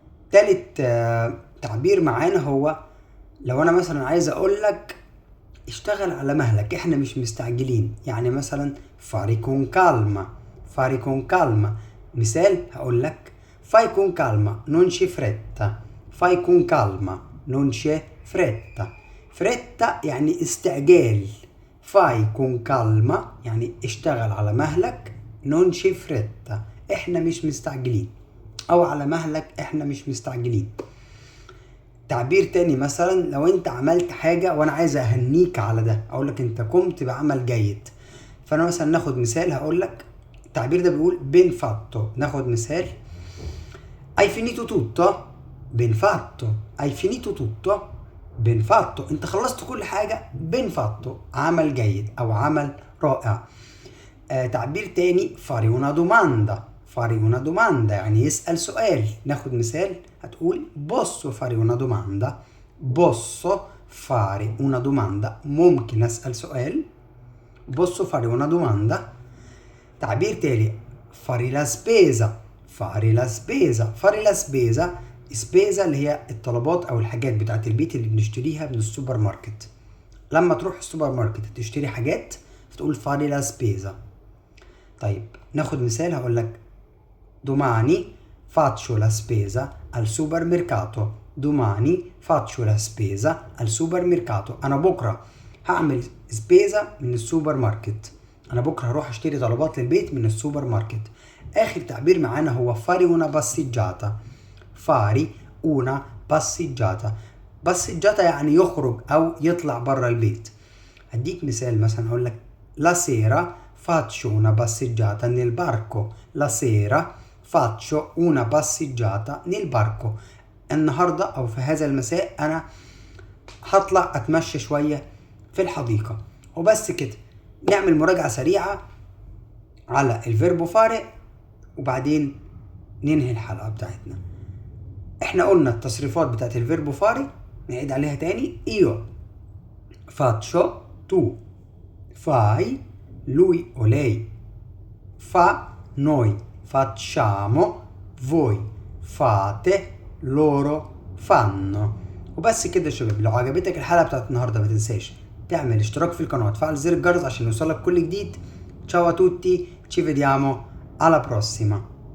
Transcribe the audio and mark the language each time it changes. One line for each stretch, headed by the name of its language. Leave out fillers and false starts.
Arabic: تالت تعبير معانا هو لو أنا مثلا عايز أقول لك اشتغل على مهلك، احنا مش مستعجلين. يعني مثلا
Italian: fare con calma. fare con calma
Arabic: مثال هقول لك
Italian: fai con calma non c'è fretta. fai con calma non c'è fretta. fretta
Arabic: يعني استعجال.
Italian: fai con calma
Arabic: يعني اشتغل على مهلك.
Italian: non c'è fretta
Arabic: احنا مش مستعجلين، او على مهلك احنا مش مستعجلين. تعبير تاني مثلا لو انت عملت حاجة وانا عايز اهنيك على ده، اقولك انت قمت بعمل جيد. فانا مثلا ناخد مثال، هقولك التعبير ده بيقول بين فاتو. ناخد مثال
Italian: Hai finito tutto? Ben fatto. Hai finito tutto? Ben fatto.
Arabic: انت خلصت كل حاجة.
Italian: ben fatto.
Arabic: عمل جيد او عمل رائع. تعبير تاني
Italian: fare una domanda. fare una domanda
Arabic: يعني يسأل سؤال. ناخد مثال. هتقول
Italian: posso fare una domanda. posso fare una domanda.
Arabic: ممكن أسأل سؤال.
Italian: posso fare una domanda.
Arabic: تعبير تالي
Italian: fare la spesa. fare la spesa. fare la spesa. spesa
Arabic: اللي هي الطلبات او الحاجات بتاعت البيت اللي بنشتريها من السوبر ماركت. لما تروح السوبر ماركت تشتري حاجات فتقول
Italian: fare la spesa.
Arabic: طيب ناخد مثال. هقول لك
Italian: domani faccio la spesa al supermercato. domani faccio la spesa al supermercato.
Arabic: انا بكره هعمل سبيزا من السوبر ماركت. انا بكره هروح اشتري طلبات للبيت من السوبر ماركت. اخر تعبير معانا هو
Italian: fare una passeggiata. fare una passeggiata.
Arabic: passeggiata يعني يخرج او يطلع بره البيت. هديك مثال مثلا هقول لك
Italian: la sera faccio una passeggiata nel parco. la sera faccio una passeggiata nel parco.
Arabic: النهاردة او في هذا المساء انا هطلع اتمشى شوية في الحديقة. وبس كده. نعمل مراجعة سريعة على الفيربو فاري وبعدين ننهي الحلقة بتاعتنا. احنا قلنا التصريفات بتاعت الفيربو فاري. نعيد عليها تاني.
Italian: io faccio, tu fai, lui o lei fa, noi facciamo, voi fate, loro fanno.
Arabic: وبس كده يا شباب. لو عجبتك الحلقة بتاعت النهاردة ما تنساش تعمل اشتراك في القناة وتفعل زر الجرس عشان يوصلك كل جديد.
Italian: ciao a tutti, ci vediamo alla prossima.